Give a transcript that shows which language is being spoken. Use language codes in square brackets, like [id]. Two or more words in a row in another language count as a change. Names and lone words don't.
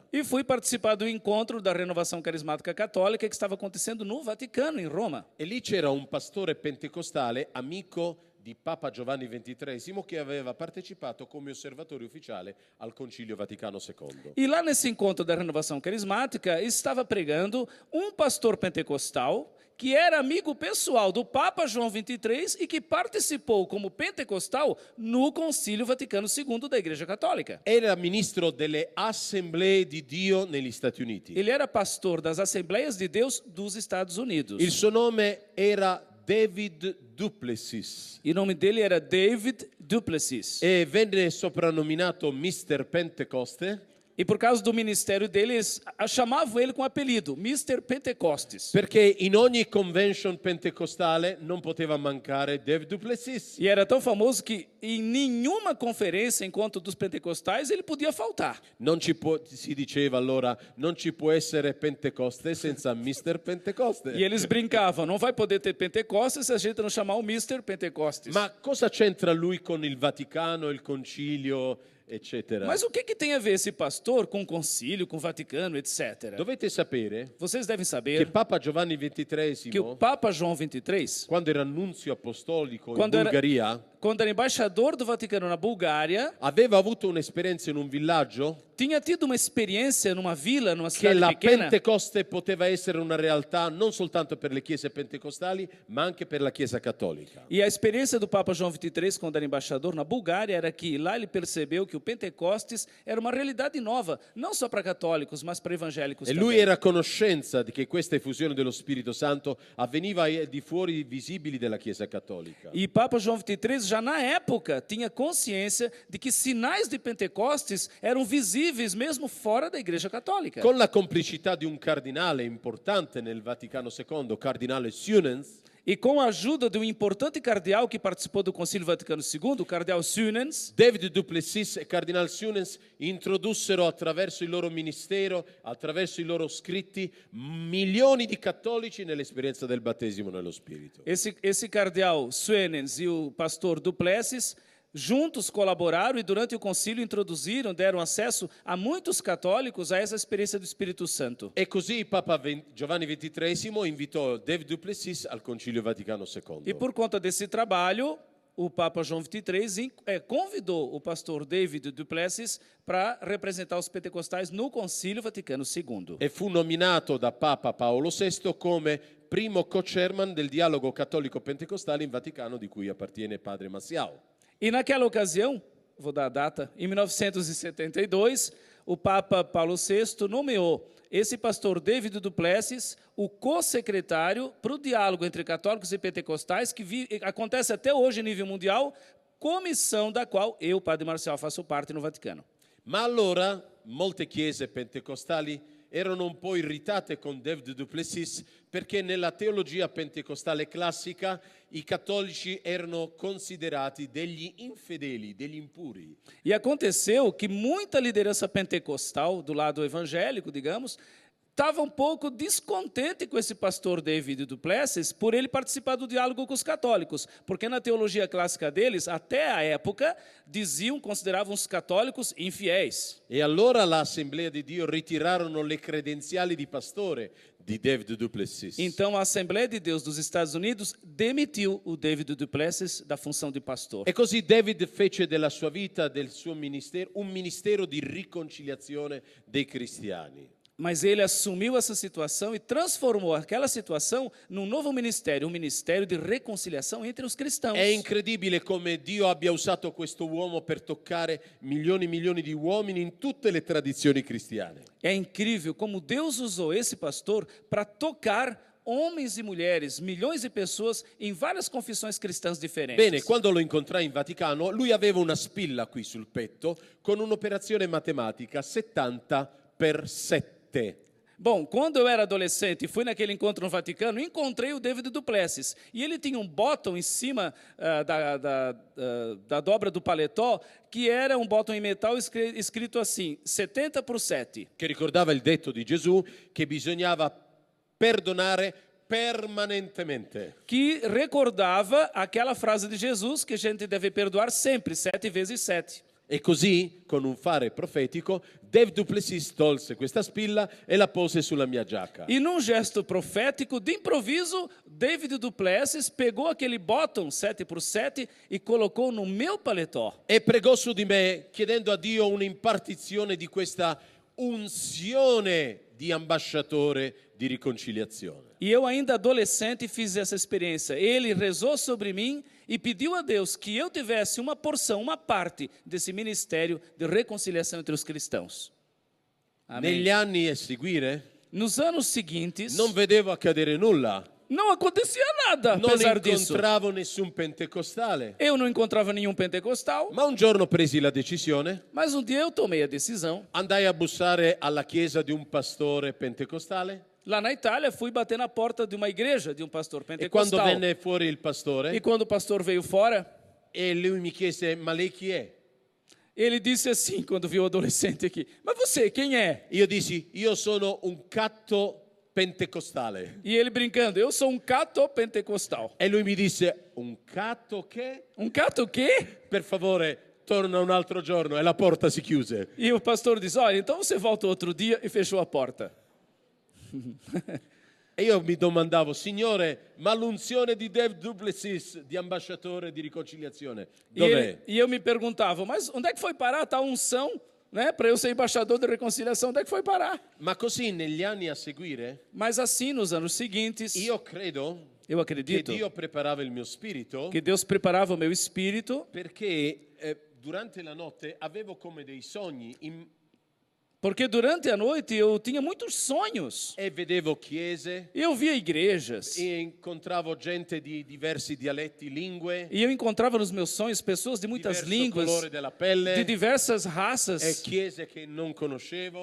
[pt] E fui participar do encontro da Renovação Carismática Católica que estava acontecendo no Vaticano, em Roma. [it] E lì c'era un pastore pentecostale, amico di Papa Giovanni XXIII, che aveva partecipato come osservatore ufficiale al Concilio Vaticano II. [pt] E lá nesse encontro da Renovação Carismática estava pregando um pastor pentecostal que era amigo pessoal do Papa João XXIII e que participou como pentecostal no Concílio Vaticano II da Igreja Católica. [it] Era ministro delle Assemblee di Dio negli Stati Uniti. [pt] Ele era pastor das Assembleias de Deus dos Estados Unidos. [it] Il suo nome era David Duplessis [pt] E o nome dele era David Duplessis. [it] e venne soprannominato Mr. Pentecoste [pt] E por causa do ministério dele, eles chamavam ele com o apelido, Mr. Pentecostes. [it] perché in ogni convention pentecostale non poteva mancare David Duplessis. [pt] E era tão famoso que em nenhuma conferência, encontro dos pentecostais, ele podia faltar. [it] Si diceva allora, non ci può essere Pentecoste senza Mr. Pentecoste. [pt] E eles brincavam, não vai poder ter Pentecostes se a gente não chamar o Mr. Pentecostes. [it] Ma cosa c'entra lui con il Vaticano, il Concilio, eccetera? [pt] Mas o que tem a ver esse pastor com o concílio, com o Vaticano, etc.? [it] Dovete sapere [pt] Vocês devem [it] che [pt] saber [it] Papa Giovanni [pt] que o [it] XXIII, [pt] Papa João XXIII, [it] quando era nunzio apostolico in [pt] Quando era- [it] Bulgaria, [pt] quando era embaixador do Vaticano na Bulgária, [it] aveva avuto un'esperienza in un villaggio [pt] tinha tido uma experiência numa vila, numa [it] che [pt] cidade [it] la [pt] pequena, [it] Pentecoste poteva essere una realtà non soltanto per le chiese pentecostali, ma anche per la Chiesa cattolica. [pt] e a experiência do Papa João XXIII, quando era embaixador na Bulgária, era que lá ele percebeu que o Pentecostes era uma realidade nova, não só para católicos, mas para evangélicos [it] E lui [pt] também. [it] era a conoscenza di che questa effusione dello Spirito Santo avveniva ai di fuori visibili della Chiesa cattolica. [pt] E Papa João XXIII, já na época, tinha consciência de que sinais de Pentecostes eram visíveis mesmo fora da Igreja Católica. [it] Con la complicità di un cardinale importante nel Vaticano II, cardinale Sunens, [pt] E com a ajuda de um importante cardeal que participou do Concílio Vaticano II, o cardeal Sunens, [it] David Duplessis e Cardinal Sunens introdussero attraverso il loro ministero, attraverso i loro scritti, milioni di cattolici nell'esperienza del battesimo nello Spirito. [pt] esse cardeal Sunens e o pastor Duplessis juntos colaboraram e durante o concílio introduziram, deram acesso a muitos católicos a essa experiência do Espírito Santo. [it] E così Papa Giovanni XXIII invitò David Duplessis al Concilio Vaticano II. [pt] E por conta desse trabalho, o Papa João XXIII convidou o pastor David Duplessis para representar os pentecostais no Concílio Vaticano II. [it] E fu nominato da Papa Paolo VI come primo co-chairman del dialogo cattolico-pentecostale in Vaticano, di cui appartiene padre Massiao. [pt] E naquela ocasião, vou dar a data, em 1972, o Papa Paulo VI nomeou esse pastor David Duplessis o co-secretário para o diálogo entre católicos e pentecostais, que acontece até hoje em nível mundial, comissão da qual eu, padre Marcial, faço parte no Vaticano. [it] Ma allora molte chiese pentecostali erano un po' irritate con David Duplessis perché nella teologia pentecostale classica i cattolici erano considerati degli infedeli, degli impuri. [pt] E aconteceu que muita liderança pentecostal, do lado evangélico, digamos, estava um pouco descontente com esse pastor David Duplessis por ele participar do diálogo com os católicos, porque na teologia clássica deles, até a época, consideravam os católicos infiéis. [it] E allora l'Assemblea di Dio ritirarono le credenziali di pastore di David Duplessis. [pt] Então a Assembleia de Deus dos Estados Unidos demitiu o David Duplessis da função de pastor. [it] E così David fece della sua vita, del suo ministero, un ministero di riconciliazione dei cristiani. [pt] Mas ele assumiu essa situação e transformou aquela situação num novo ministério, um ministério de reconciliação entre os cristãos. [it] È incredibile come Dio abbia usato questo uomo per toccare milioni e milioni di uomini in tutte le tradizioni cristiane. [pt] É incrível como Deus usou esse pastor para tocar homens e mulheres, milhões de pessoas em várias confissões cristãs diferentes. [it] Bene, quando lo incontrai in Vaticano, lui aveva una spilla qui sul petto con un'operazione matematica 70 per 7. [pt] Bom, quando eu era adolescente e fui naquele encontro no Vaticano, encontrei o David Duplessis. E ele tinha um bottom em cima da dobra do paletó, que era um bottom em metal escrito assim, 70 por 7. [it] Che ricordava il detto di Gesù che bisognava perdonare permanentemente. [pt] Que recordava aquela frase de Jesus que a gente deve perdoar sempre, 7 vezes 7. [it] E così, con un fare profetico, David Duplessis tolse questa spilla e la pose sulla mia giacca. [pt] E num gesto profético, de improviso, David Duplessis pegou aquele bottom 7 por 7 e colocou no meu paletó. [it] E pregò su di me chiedendo a Dio un'impartizione di questa unzione di ambasciatore di riconciliazione. [pt] E eu ainda adolescente fiz essa experiência. Ele rezou sobre mim e pediu a Deus que eu tivesse uma porção, uma parte desse ministério de reconciliação entre os cristãos. Amém. [it] Negli anni a seguire [pt] Nos anos seguintes, [it] non vedevo accadere nulla. [pt] não acontecia nada [it] Non [pt] apesar disso. [it] incontravo nessun pentecostale. [pt] Eu não encontrava nenhum pentecostal, [it] Ma un giorno presi la decisione, [pt] mas um dia eu tomei a decisão. [it] andai a bussare alla chiesa di un pastore pentecostale [pt] Lá na Itália, fui bater na porta de uma igreja de um pastor [it] e quando [pt] pentecostal. [it] venne fuori il pastore [pt] E quando o pastor veio fora, [it] e lui mi chiese ma lei chi è? [pt] ele disse assim, quando viu o adolescente aqui, mas você, quem é? [it] Io dissi io sono un catto pentecostale. [pt] E ele brincando, eu sou um cato pentecostal. [it] E lui mi disse un catto che? [pt] Um cato o quê? [it] Per favore torna un altro giorno e la porta si chiuse. [pt] E o pastor diz, olha, então você volta outro dia e fechou a porta. [it] E io mi domandavo, Signore, ma l'unzione di David Duplessis, di ambasciatore di riconciliazione, dov'è? [pt] E eu me perguntava, mas onde é que foi parar a tal unção, né, para eu ser embaixador de reconciliação, onde é que foi parar? [it] Ma così negli anni a seguire, [pt] Mas assim, nos anos seguintes, [it] io credo [pt] eu [it] che [pt] acredito [it] Dio preparava il mio spirito [pt] que Deus preparava o meu espírito, [it] perché durante la notte avevo come dei sogni [pt] porque durante a noite eu tinha muitos sonhos. [it] e vedevo chiese [pt] Eu via igrejas. [it] e incontravo gente di diversi dialetti, lingue, [pt] E eu encontrava nos meus sonhos pessoas de muitas [it] diverso [pt] línguas, [it] colore della [pt] de [it] pelle [pt] diversas [it] e [pt] raças. [it] chiese che non conoscevo.